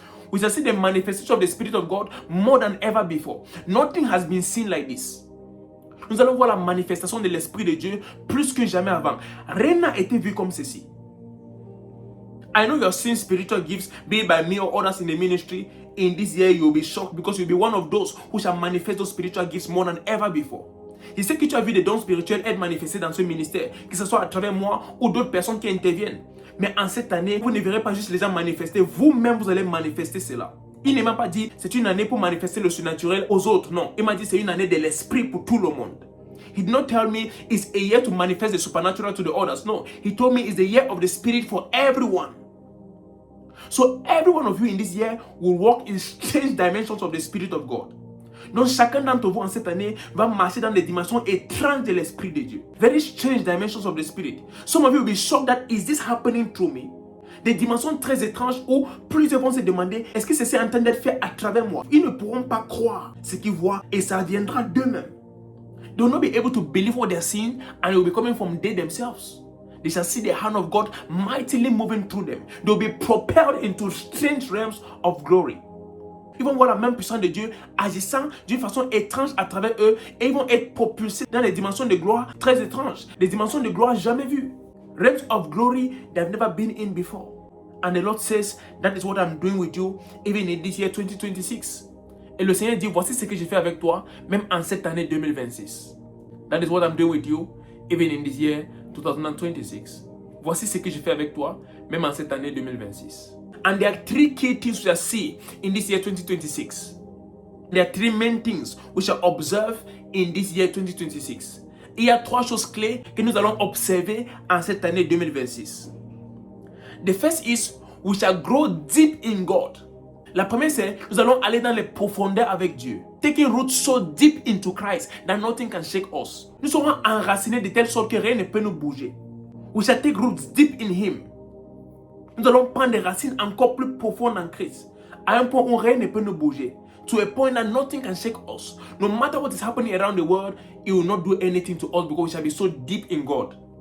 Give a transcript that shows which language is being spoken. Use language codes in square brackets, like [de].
[en] We shall see the manifestation of the Spirit of God more than ever before. Nothing has been seen like this. [fr] Nous allons voir la manifestation de l'Esprit de Dieu plus que jamais avant. Rien n'a été vu comme ceci. [en] I know you have seen spiritual gifts, be it by me or others in the ministry. In this year, you will be shocked because you'll be one of those who shall manifest those spiritual gifts more than ever before. [fr] Il sait que tu as vu des dons spirituels être manifestés dans ce ministère, que ce soit à travers moi ou d'autres personnes qui interviennent. Mais en cette année, vous ne verrez pas juste les gens manifester, vous-même vous allez manifester cela. Il ne m'a pas dit c'est une année pour manifester le surnaturel aux autres, non. Il m'a dit c'est une année de l'esprit pour tout le monde. [en] He did not tell me it's a year to manifest the supernatural to the others. No, he told me it's the year of the Spirit for everyone. So every one of you in this year will walk in strange dimensions of the Spirit of God. [fr] Donc chacun d'entre vous en cette année va marcher dans des dimensions étranges de l'Esprit de Dieu. [en] Very strange dimensions of the Spirit. Some of you will be shocked that is this happening through me? [fr] Des dimensions très étranges où plusieurs vont se demander est-ce que ceci est en train d'être fait à travers moi? Ils ne pourront pas croire ce qu'ils voient et ça viendra d'eux-mêmes. [en] They will not be able to believe what they are seeing and it will be coming from they themselves. They shall see the hand of God mightily moving through them. They will be propelled into strange realms of glory. [fr] Ils vont voir la main puissante de Dieu agissant d'une façon étrange à travers eux et ils vont être propulsés dans des dimensions de gloire très étranges, des dimensions de gloire jamais vues. [en] Realms of glory they have never been in before. And the Lord says, that is what I'm doing with you even in this year 2026. [fr] Et le Seigneur dit, voici ce que j'ai fait avec toi, même en cette année 2026. [en] That is what I'm doing with you even in this year 2026. [fr] Voici ce que j'ai fait avec toi, même en cette année 2026. [en] And there are three key things we shall see in this year 2026. There are three main things we shall observe in this year 2026. [fr] Il y a trois choses clés que nous allons observer en cette année 2026. [en] The first is we shall grow deep in God. [fr] La première c'est nous allons aller dans les profondeurs avec Dieu. [en] Taking root so deep into Christ that nothing can shake us. [fr] Nous serons enracinés de telle sorte que rien ne peut nous bouger. [en] We shall take roots deep in Him. [fr] Nous allons prendre des racines encore plus profondes en Christ, à un point où rien ne peut nous bouger. [en] To a point that nothing can shake us. No matter what is happening around the world, it will not do anything to us because we shall be so deep in God.